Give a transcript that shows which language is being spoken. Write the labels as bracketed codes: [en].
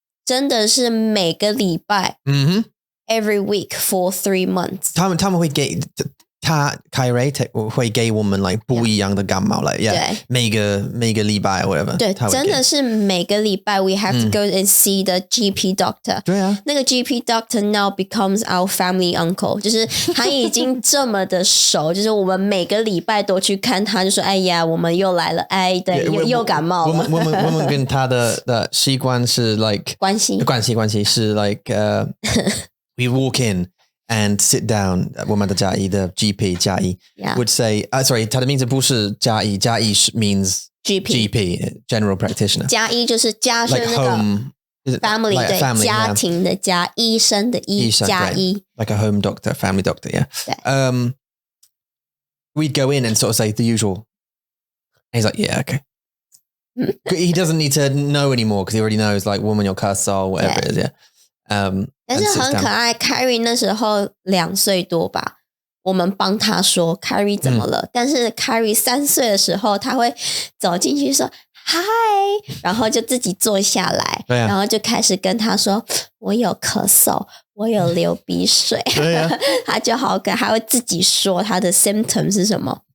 [zh] 真的是每个礼拜， [en] every week for 3 months。 [zh] 他们会给Kairi 会给我们 like 不一样的感冒每个礼拜 whatever。对，真的是每个礼拜 [en] we have to go and see the GP doctor。 [zh] 对啊，那个 GP doctor [en] now becomes our family uncle， [zh] 就是他已经这么的熟，就是我们每个礼拜都去看他，就说哎呀，我们又来了，哎，对，又感冒了。我们跟他的习惯是 like 关系是 [en] like we walk in and sit down [zh] 我们的家医的 GP 家医 [en] would say sorry [zh] 他的名字不是家医 [en] means GP general practitioner [zh] 家医就是家是那个 family 对 family, 家庭的家医生的医家医 [en] like a home doctor family doctor we'd go in and sort of say the usual and he's like yeah okay he doesn't need to know anymore because he already knows like woman your cuss or whatever it is [zh] 但是很可爱 Kairi 那时候2岁多吧，我们帮他说 Kairi 怎么了，但是 Kairi 3岁的时候他会走进去说嗨，然后就自己坐下来，然后就开始跟他说我有咳嗽，我有流鼻水，他就好可爱，还会自己说他的 symptom 是什么，